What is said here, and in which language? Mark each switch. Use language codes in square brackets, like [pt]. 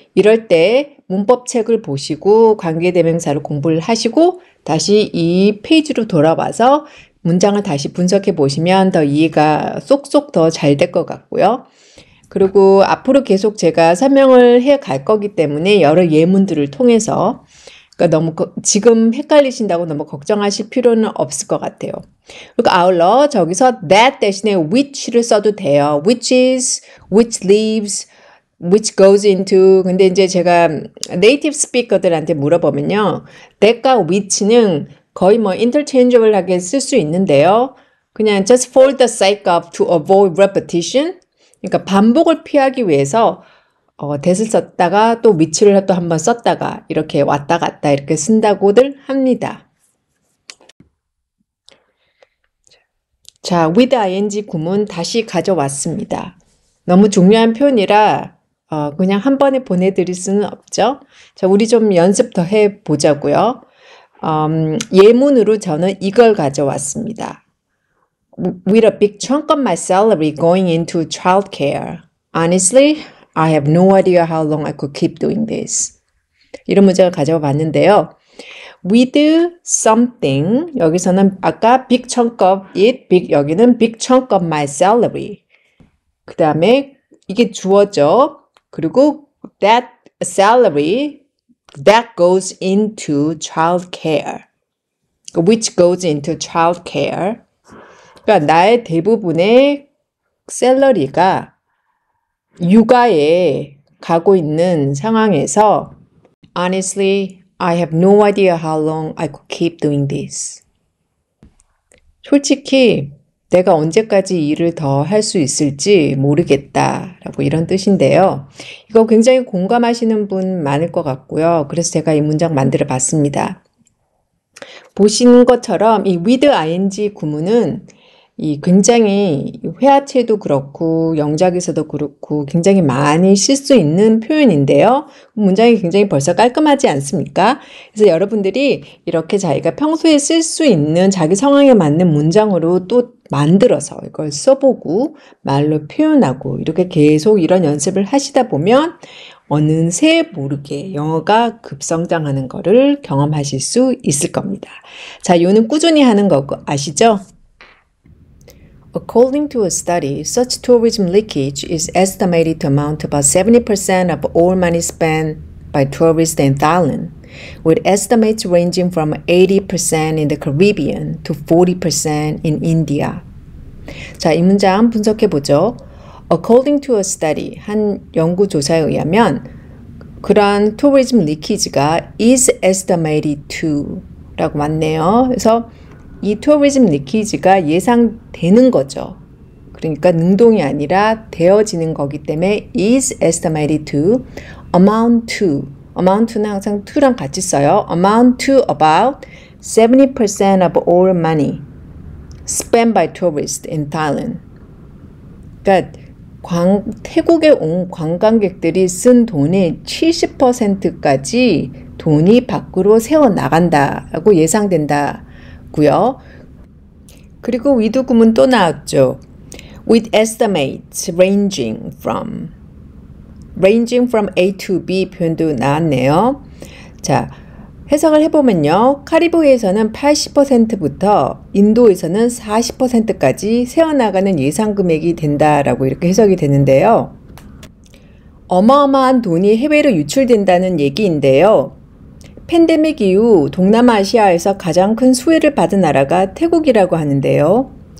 [ko] 이럴 때 문법책을 보시고 관계대명사를 공부를 하시고 다시 이 페이지로 돌아와서 문장을 다시 분석해 보시면 더 이해가 쏙쏙 더 잘 될 것 같고요. 그리고 앞으로 계속 제가 설명을 해 갈 거기 때문에 여러 예문들을 통해서 그러니까 너무 지금 헷갈리신다고 너무 걱정하실 필요는 없을 것 같아요. 그리고 아울러 저기서 that 대신에 which를 써도 돼요. [en] which is, which leaves, which goes into. [ko] 근데 이제 제가 네이티브 스피커들한테 물어보면요. that과 which는 거의 뭐 interchangeable하게 쓸 수 있는데요. [en] 그냥 just for the sake of to avoid repetition. [ko] 그러니까 반복을 피하기 위해서 that을 썼다가 또 which를 또 한번 썼다가 이렇게 왔다 갔다 이렇게 쓴다고들 합니다. 자, with ing 구문 다시 가져왔습니다. 너무 중요한 표현이라 그냥 한 번에 보내드릴 수는 없죠. 자, 우리 좀 연습 더 해보자고요. 예문으로 저는 이걸 가져왔습니다. [en] With a big chunk of my salary going into childcare. Honestly, I have no idea how long I could keep doing this. [ko] 이런 문장을 가져와 봤는데요. [en] With something, [ko] 여기서는 아까 [en] big chunk of it, [ko] 여기는 [en] big chunk of my salary. [ko] 그 다음에 이게 주어져. [en] 그리고 that salary that goes into child care. which goes into child care. [ko] 그러니까 나의 대부분의 샐러리가 육아에 가고 있는 상황에서 [en] honestly, I have no idea how long I could keep doing this. [ko] 솔직히 내가 언제까지 일을 더 할 수 있을지 모르겠다 라고 이런 뜻인데요. 이거 굉장히 공감하시는 분 많을 것 같고요. 그래서 제가 이 문장 만들어 봤습니다. 보시는 것처럼 이 with ing 구문은 이 굉장히 회화체도 그렇고 영작에서도 그렇고 굉장히 많이 쓸 수 있는 표현인데요. 문장이 굉장히 벌써 깔끔하지 않습니까? 그래서 여러분들이 이렇게 자기가 평소에 쓸 수 있는 자기 상황에 맞는 문장으로 또 만들어서 이걸 써보고 말로 표현하고 이렇게 계속 이런 연습을 하시다 보면 어느새 모르게 영어가 급성장하는 거를 경험하실 수 있을 겁니다. 자, 요는 꾸준히 하는 거고 아시죠? [en] According to a study, such tourism leakage is estimated to amount to about 70% of all money spent by tourists in Thailand, with estimates ranging from 80% in the Caribbean to 40% in India. [ko] 자, 이 문장 분석해 보죠. [en] According to a study, [ko] 한 연구조사에 의하면 그러한 [en] tourism leakage가 is estimated to [ko] 라고 맞네요. 그래서 이 tourism leakage가 예상되는 거죠. 그러니까 능동이 아니라 되어지는 거기 때문에 [en] is estimated to amount to. [ko] amount는 항상 to랑 같이 써요. [en] amount to about 70% of all money spent by tourists in Thailand. [ko] 그러니까 태국에 온 관광객들이 쓴 돈의 70%까지 돈이 밖으로 새어나간다고 예상된다고요. 그리고 with 구문 또 나왔죠. [en] with estimates ranging from A to B [ko] 표현도 나왔네요. 자, 해석을 해보면요. 카리브해에서는 80%부터 인도에서는 40%까지 새어나가는 예상 금액이 된다라고 이렇게 해석이 되는데요. 어마어마한 돈이 해외로 유출된다는 얘기인데요. 팬데믹 이후 동남아시아에서 가장 큰 수혜를 받은 나라가 태국이라고 하는데요.